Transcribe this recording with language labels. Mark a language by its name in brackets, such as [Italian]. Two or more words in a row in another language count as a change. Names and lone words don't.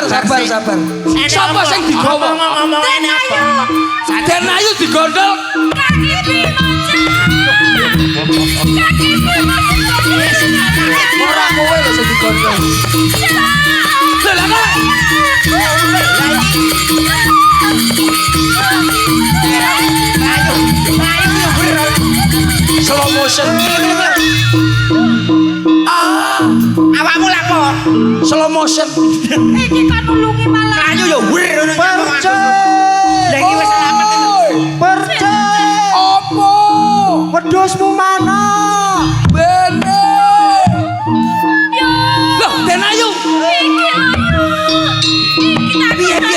[Javanese] Sopo sing digawa? Ngomong ini apa? Denayu digondol. Kaki Bima. Kaki Bima. Ora kowe lho sing digondol. Lho lah kowe. [English] Slow motion. [Javanese] Awakmu lapo? [English] Slow motion. [Javanese] Iki kan nulungi malah. Ayo ya wir ngono. Lah iki wis selamat. Perce. Opo? Wedhusmu mana? Bene. Loh, Denayu. Iki ayo. Iki tak